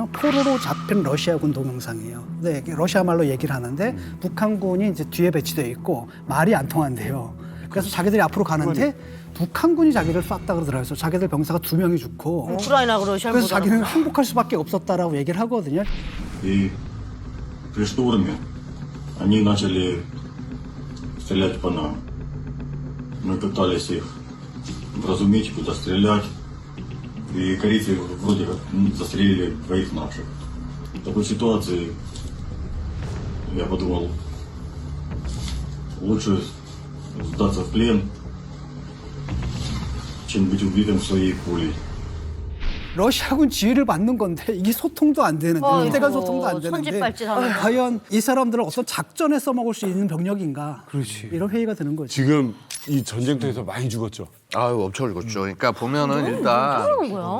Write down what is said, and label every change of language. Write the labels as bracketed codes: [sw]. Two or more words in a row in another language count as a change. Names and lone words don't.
[ko] 포로로 잡힌 러시아군 동영상이에요. 네, 러시아 말로 얘기를 하는데 북한군이 이제 뒤에 배치되어 있고 말이 안 통한대요. 그래서 자기들이 앞으로 가는데 북한군이 자기를 쐈다 그러더라고요. 자기들 병사가 2명이 죽고. 우크라이나 러시아. 그래서 자기는 항복할 수밖에 없었다라고 얘기를 하거든요. [ru] И при штурме они начали стрелять по нам. Мы пытались их вразумить, куда стрелять. И корейцы вроде как застрелили двоих наших. В такой ситуации я подумал, лучше сдаться в плен, чем быть убитым своей пулей. [ko] 러시아군 지휘를 받는 건데 이게 소통도 안 되는데 이대간 소통도 안 되는데 손짓발짓하는 거. 과연 이 사람들을 어떤 작전에 써먹을 수 있는 병력인가? 그렇지. 이런 회의가 드는 거죠. 지금 이 전쟁터에서 많이 죽었죠. 아유, 엄청 죽었죠. 그러니까 보면은 일단 어쩌라는 거야?